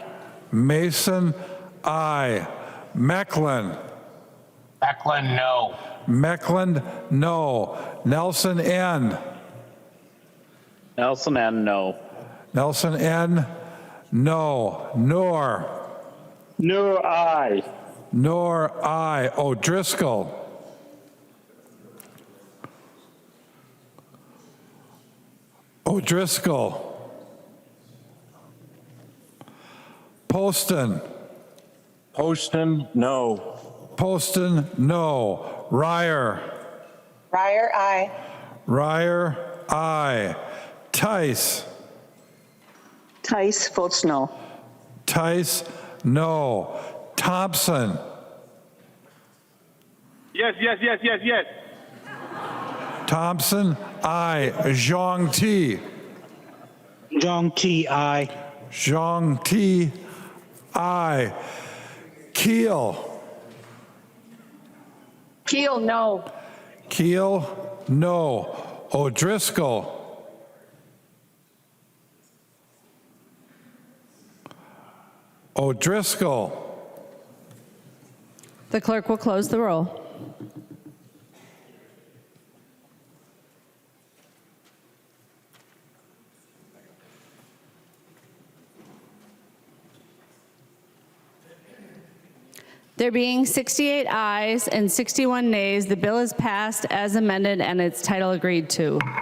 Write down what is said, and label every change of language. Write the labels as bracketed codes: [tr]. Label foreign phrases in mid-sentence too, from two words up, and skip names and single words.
[en] Mason, aye. Mecklen. Eklund, no. Mecklen, no. Nelson N. Nelson, N, no. Nelson N, no. Noor. Noor, aye. Noor, aye. O'Driscoll. O'Driscoll. Poston. Poston, no. Poston, no. Ryer. Ryer, aye. Ryer, aye. Tice. Tice votes no. Tice, no. Thompson. Yes. Thompson, aye. Zhang Ti. Zhang Ti, aye. Zhang Ti, aye. Keel. Keel, no. Keel, no. O'Driscoll. O'Driscoll. The clerk will close the roll. There being 68 ayes and 61 nays, the bill is passed as amended and its title agreed to.